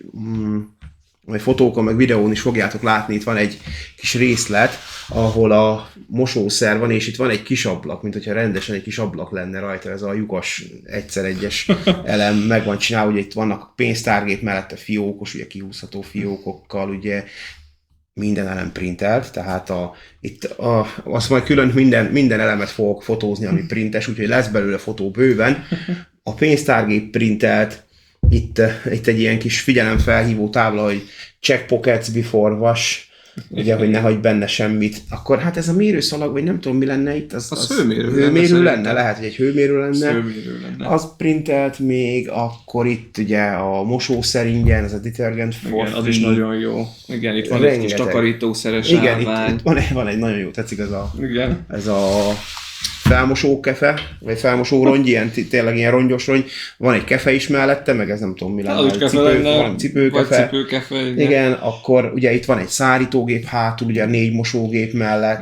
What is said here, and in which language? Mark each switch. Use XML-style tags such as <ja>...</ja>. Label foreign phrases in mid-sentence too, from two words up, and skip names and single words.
<hu>vagy fotókon, meg videón is fogjátok látni, itt van egy kis részlet, ahol a mosószer van, és itt van egy kis ablak, mint hogyha rendesen egy kis ablak lenne rajta, ez a lyukas egyszer egyes elem meg van csinálva, ugye itt vannak pénztárgép mellette fiókos, ugye kihúzható fiókokkal, ugye minden elem printelt, tehát azt majd külön minden elemet fogok fotózni, ami printes, úgyhogy lesz belőle fotó bőven. A pénztárgép printelt, itt egy ilyen kis figyelemfelhívó tábla, hogy</hu> <en>check pockets before wash,</en> <hu>ugye, hogy ne hagyj benne semmit. Akkor hát ez a mérőszalag, vagy nem tudom mi lenne itt, az hőmérő lenne, lehet, hogy egy hőmérő lenne. Az printelt még, akkor itt ugye a mosószer ingyen, ez a</hu> <en>detergent for</en> <hu>free. Az is nagyon jó. Igen, itt van egy kis takarítószeres állvány. Itt van egy nagyon jó, tetszik ez a felmosókefe, vagy felmosó rongy, tényleg ilyen rongyos rongy. Van egy kefe is mellette, meg ez nem tudom mi lenne, cipőkefe. Igen, akkor ugye itt van egy szárítógép hátul, ugye 4 mosógép mellett.</hu>